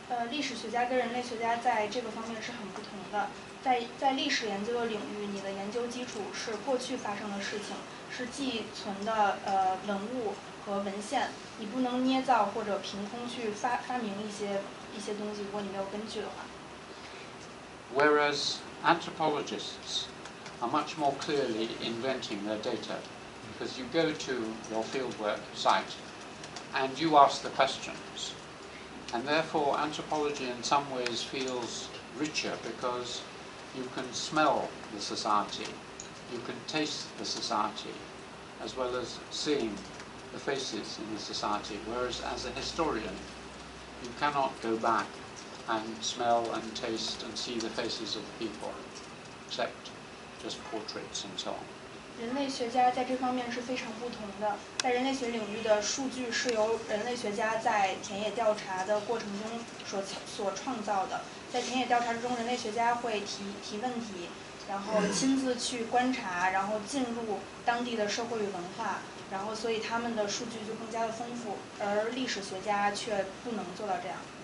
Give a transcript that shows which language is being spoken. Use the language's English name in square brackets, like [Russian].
[Chinese] 历史学家跟人类学家在这个方面是很不同的。在历史研究的领域，你的研究基础是过去发生的事情，是寄存的文物和文献，你不能捏造或者凭空去发明一些东西，如果你没有根据的话。 [English] Whereas anthropologists are much more clearly inventing their data, because you go to your fieldwork site and you ask the questions, and therefore anthropology in some ways feels richer because you can smell the society, you can taste the society, as well as seeing the faces in the society, whereas as a historian you cannot go back and smell and taste and see the faces of the people, except just portraits and so on. [Chinese] 人类学家在这方面是非常不同的。在人类学领域的数据是由人类学家在田野调查的过程中所创造的。在田野调查中，人类学家会提问题，然后亲自去观察，然后进入当地的社会与文化，然后所以他们的数据就更加的丰富，而历史学家却不能做到这样。